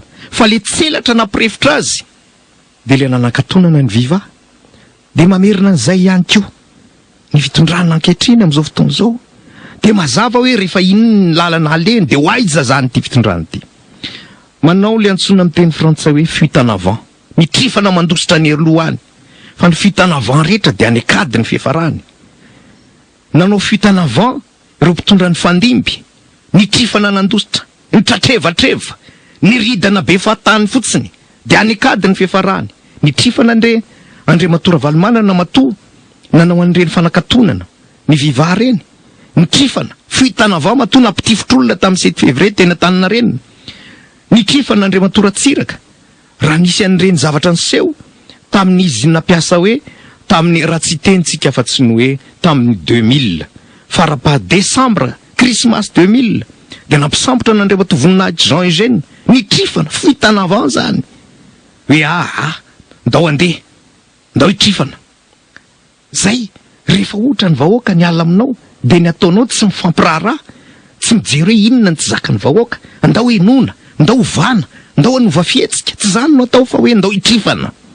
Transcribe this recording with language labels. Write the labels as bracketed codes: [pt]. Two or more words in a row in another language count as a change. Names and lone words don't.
[mg] Fa le tselatra nampirefitra azy de le nanankatonana ny viva, de mamerina an'izay ihany koa ny fitondrana ankehitriny amin'izao fotoana izao. De mazava hoe rehefa iny ny lalana aleny de ho aiza zany ty fitondrana ty. Manao le antsona amin'ny teny frantsay hoe [fr] fuite en avant, [mg] mitrifana mandositra ny erolohany. Fa ny [fr] fuite en avant [mg] rehetra de anekady ny fiafarany. Nanao [fr] fuite en avant [mg] ireo mpitondra ny fandimby, nitrifana nandositra, nitratrevatreva, niridana be fahatany fotsiny, de anekady ny fiafarany. Nitrifana Andriamatora Valomanana matoa, nanao an'ireny fanakatonana, ny viva reny, nitrifana, [fr] fuite en avant [mg] matoa nampitifotr'olona tamin'ny 7 février teny Antaninarenina. Nitrifana Andriamatora Tsiraka, raha nisy an'ireny zavatra niseho tamin'izy nampiasa hoe tamin'ny raha tsy tentsika fa tsy ny hoe tamin'ny 2000 farapaha Décembre, Christmas 2000, de nampisambotra n'Andriamatora voninahitra Jean Eugène, nitrifana, [fr] fuite en avant zany. [mg] Hoe ndao andeha, ndao hitrifana. Zay, rehefa ohatra ny vahoaka ny ala aminao, de ny ataonao tsy mifampiraharaha, tsy mijery hoe inona ny tsy zakan'ny vahoaka, ndao henona, ndao hovana, ndao hanova fietsika, tsy zany no atao fa hoe ndao hitrifana.